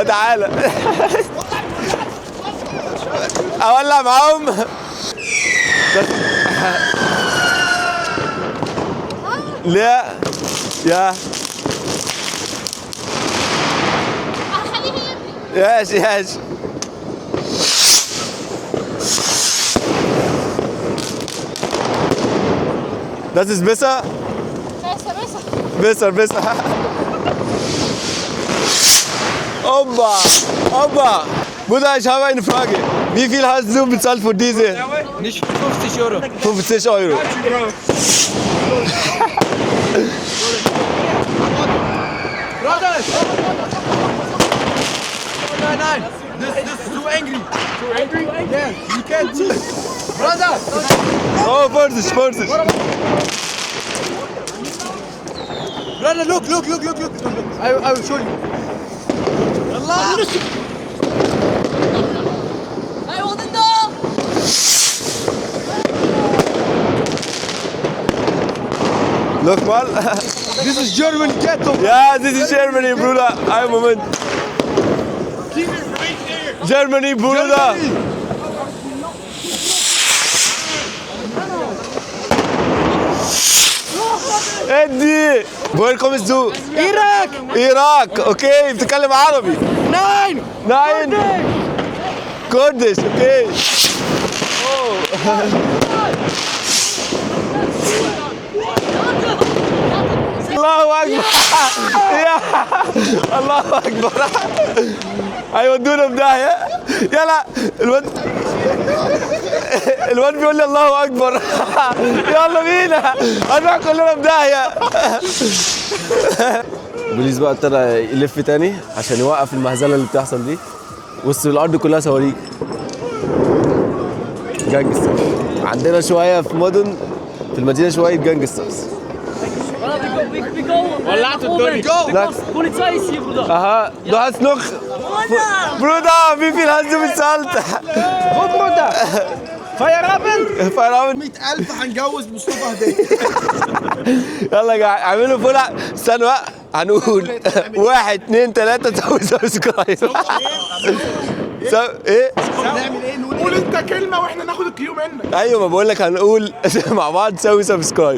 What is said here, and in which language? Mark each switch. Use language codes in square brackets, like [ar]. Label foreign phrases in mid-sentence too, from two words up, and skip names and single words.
[ar] تعالى. اولع معاهم. لا يا ياش ياش. [de] Das ist besser? Besser, besser. Opa, Opa. Bruder, ich habe eine Frage. Wie viel hast du bezahlt für diese? Nicht 50 Euro. 50 Euro. Nein. [en] This is too angry. Too angry? Yeah. You can't see. Brother. [de] Oh, Vorsicht, Vorsicht. [en] Brother, look. I will show you. Allah. I want to know. Look mal. This is German ghetto. Ja, this is Germany, [de] Bruder. Einen Moment. Germany, Bruder. [ar] ادي. [de] woher kommst du? Irak. Irak. [ar] Okay, بتتكلم عربي. [de] Nein. Nein. Kurdisch, okay. [ar] الله اكبر. يا الله اكبر. هيودونا في داهيه. يلا الواد بيقول لي الله اكبر. يلا بينا هنروح كلنا في داهيه. البوليس بقى ابتدى يلف تاني عشان يوقف المهزله اللي بتحصل دي. وسط الارض كلها صواريخ. جانجستر. عندنا شويه في مدن في المدينه شويه جانجسترز. ولعت الدنيا. [de] Polizei ist hier, Bruder. Aha, du hast noch. Bruder, wie viel hast du bezahlt? Gut, Bruder. Feierabend. Feierabend. [ar] 100,000 هنجوز مصطفى هديه. يلا يا جماعه اعملوا فولع. استنوا بقى هنقول 1 2 3 [en] so subscribe. [ar] ايه؟ نعمل ايه؟ قول انت كلمه واحنا ناخد الكيو منك. ايوه ما بقول لك هنقول مع بعض [en] so subscribe.